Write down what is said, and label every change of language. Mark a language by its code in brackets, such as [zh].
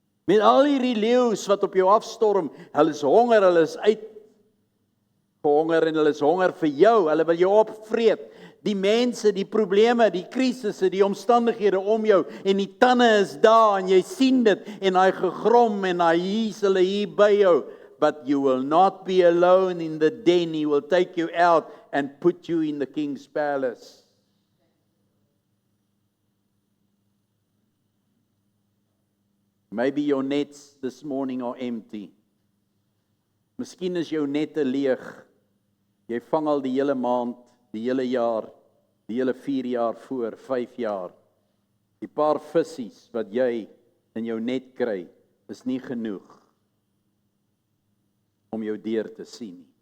[af] Met al hierdie leeu's wat op jou afstorm, hulle is honger, hulle is uitgehonger en hulle is honger vir jou, hulle wil jou opvreet. Die mense, die probleme, die krisisse, die omstandighede om jou en die tande is daar en jy sien dit en hy gegrom en hy hier's hulle hier by jou. [en] But you will not be alone in the den. He will take you out and put you in the king's palace. Maybe your nets this morning are empty. [af] Miskien is jou nette leeg. Jy vang al die hele maand, die hele jaar, die hele 4 jaar voor, 5 jaar. Die paar vissies wat jy in jou net kry, is nie genoeg om jou deur te sien.